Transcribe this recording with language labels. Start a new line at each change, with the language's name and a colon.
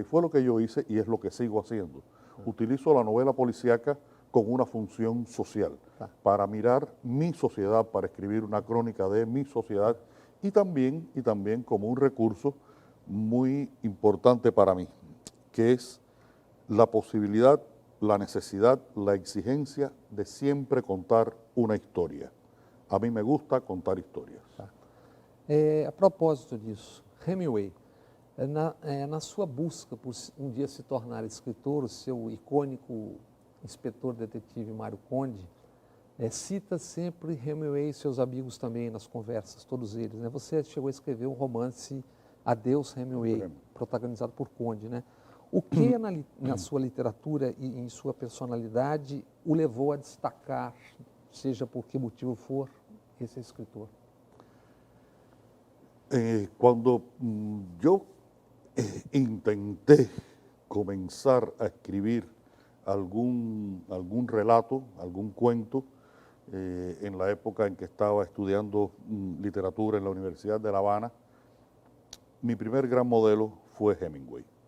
Spanish: Y fue lo que yo hice y es lo que sigo haciendo. Utilizo la novela policíaca con una función social, para mirar mi sociedad, para escribir una crónica de mi sociedad y también como un recurso muy importante para mí, que es la posibilidad, la necesidad, la exigencia de siempre contar una historia. A mí me gusta contar historias.
Portuguese: A propósito disso, Hemingway, na sua busca por dia se tornar escritor, o seu icônico inspetor detetive Mário Conde cita sempre Hemingway e seus amigos também nas conversas, todos eles. Você chegou a escrever um romance Adeus Hemingway, protagonizado por Conde. O que na sua literatura e em sua personalidade o levou a destacar, seja por que motivo for, esse escritor?
Spanish: Cuando yo intenté comenzar a escribir algún relato, algún cuento, en la época en que estaba estudiando literatura en la Universidad de La Habana, mi primer gran modelo fue Hemingway.